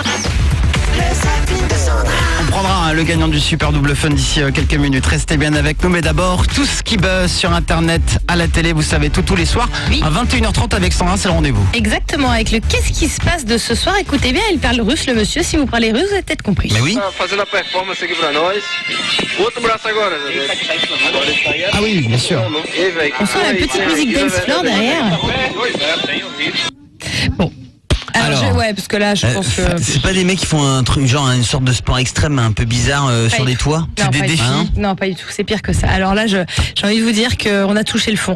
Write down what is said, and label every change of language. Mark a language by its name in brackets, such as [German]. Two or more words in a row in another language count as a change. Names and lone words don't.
[French] On prendra le gagnant du Super Double Fun d'ici quelques minutes. Restez bien avec nous, mais d'abord, tout ce qui buzz sur Internet, à la télé, vous savez, tous les soirs. Oui. À 21h30 avec Sandra, c'est le rendez-vous. Exactement, avec le qu'est-ce qui se passe de ce soir. Écoutez bien, il parle russe, le monsieur. Si vous parlez russe, vous avez peut-être compris. Mais oui. [Portuguese] Fazendo a performance aqui pra nós. Outro braço agora, [French] Ah oui, bien sûr. On sent la petite musique dance floor derrière. Bon. Alors, ouais, parce que là, je pense que... C'est pas des mecs qui font un truc, genre une sorte de sport extrême un peu bizarre sur des toits? C'est des défis? Non, pas du tout, c'est pire que ça. Alors là, j'ai envie de vous dire qu'on a touché le fond.